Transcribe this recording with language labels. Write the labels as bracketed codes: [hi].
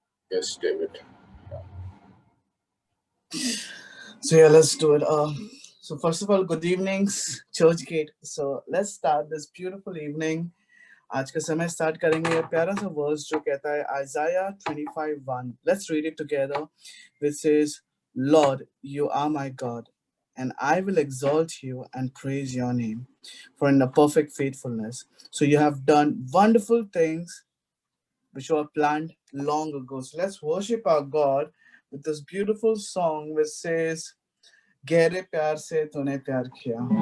[en] Yes, David. So yeah, let's do it. So first of all, good evenings, Church Gate. So let's start this beautiful evening. [hi] आज का समय start करेंगे ये प्यारा सा verse जो कहता है Isaiah 25:1. [en] Let's read it together, which says, Lord, you are my God, and I will exalt you and praise your name, for in the perfect faithfulness. So you have done wonderful things which were planned long ago. So let's worship our God with this beautiful song which says, [hi] गहरे प्यार से तूने प्यार किया.